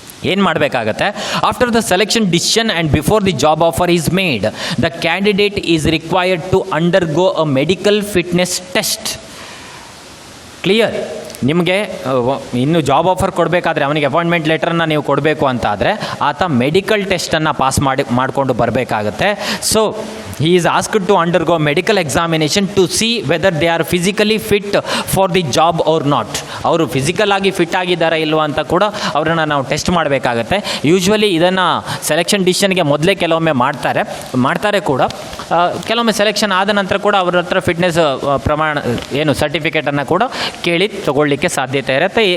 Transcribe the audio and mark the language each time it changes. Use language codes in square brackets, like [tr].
[kn] ಏನು ಮಾಡಬೇಕಾಗತ್ತೆ, [en] After the selection decision and before the job offer is made, the candidate is required to undergo a medical fitness test. Clear? [kn] ನಿಮಗೆ ಇನ್ನು job offer ಕೊಡಬೇಕಾದ್ರೆ, ಅವನಿಗೆ appointment ಲೆಟರನ್ನು ನೀವು ಕೊಡಬೇಕು ಅಂತ ಆದರೆ ಆತ ಮೆಡಿಕಲ್ ಟೆಸ್ಟನ್ನು ಪಾಸ್ ಮಾಡಿಕೊಂಡು ಬರಬೇಕಾಗತ್ತೆ. [en] So he is asked to undergo medical examination to see whether they are physically fit for the job or not. [kn] ಅವರು ಫಿಸಿಕಲ್ ಆಗಿ ಫಿಟ್ ಆಗಿದ್ದಾರಾ ಇಲ್ವಾ ಅಂತ ಕೂಡ ಅವರನ್ನು ನಾವು ಟೆಸ್ಟ್ ಮಾಡಬೇಕಾಗತ್ತೆ. ಯೂಶ್ವಲಿ ಇದನ್ನು ಸೆಲೆಕ್ಷನ್ ಡಿಸಿಷನ್ಗೆ ಮೊದಲೇ ಕೆಲವೊಮ್ಮೆ ಮಾಡ್ತಾರೆ ಕೂಡ. ಕೆಲವೊಮ್ಮೆ ಸೆಲೆಕ್ಷನ್ ಆದ ನಂತರ ಕೂಡ ಅವ್ರ ಹತ್ರ ಫಿಟ್ನೆಸ್ ಸರ್ಟಿಫಿಕೇಟನ್ನು ಕೂಡ ಕೇಳಿ ತಗೊಳ್ಳಿಕ್ಕೆ ಸಾಧ್ಯತೆ ಇರುತ್ತೆ.